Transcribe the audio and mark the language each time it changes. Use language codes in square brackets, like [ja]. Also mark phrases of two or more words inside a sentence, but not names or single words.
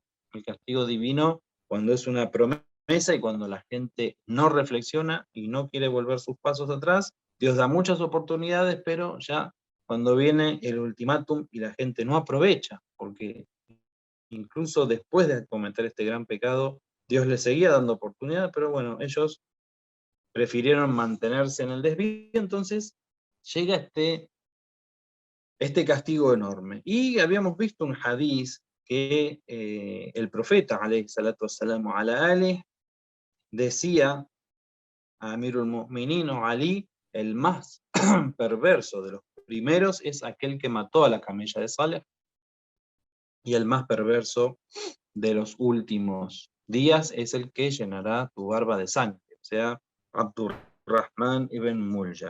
[es] El castigo divino, cuando es una promesa y cuando la gente no reflexiona y no quiere volver sus pasos atrás, Dios da muchas oportunidades, pero ya cuando viene el ultimátum y la gente no aprovecha, porque incluso después de cometer este gran pecado, Dios les seguía dando oportunidades, pero bueno, ellos prefirieron mantenerse en el desvío. Entonces llega este castigo enorme. Y habíamos visto un hadiz que el profeta, [ar] عليه الصلاة والسلام على آله, [es] decía a [ar] أمير المؤمنين Ali, [es] el más perverso de los primeros es aquel que mató a la camella de Saleh, y el más perverso de los últimos días es el que llenará tu barba de sangre, o sea, Abdurrahman ibn Muljam.